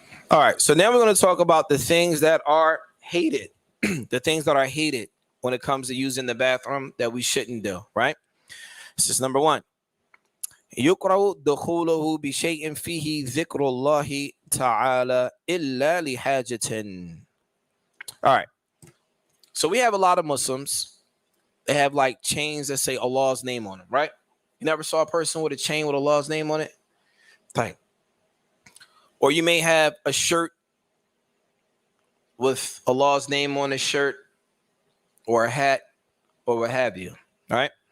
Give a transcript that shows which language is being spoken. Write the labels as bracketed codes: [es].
[en] All right. So now we're going to talk about the things that are hated, the things that are hated when it comes to using the bathroom that we shouldn't do, right? This is number one. [ar] يقرأ دخوله بشيء فيه ذكر الله تعالى إلا لحاجة. [en] All right. So we have a lot of Muslims. They have like chains that say Allah's name on them, right? You never saw a person with a chain with Allah's name on it? Right. Or you may have a shirt with Allah's name on the shirt, or a hat, or what have you. All right.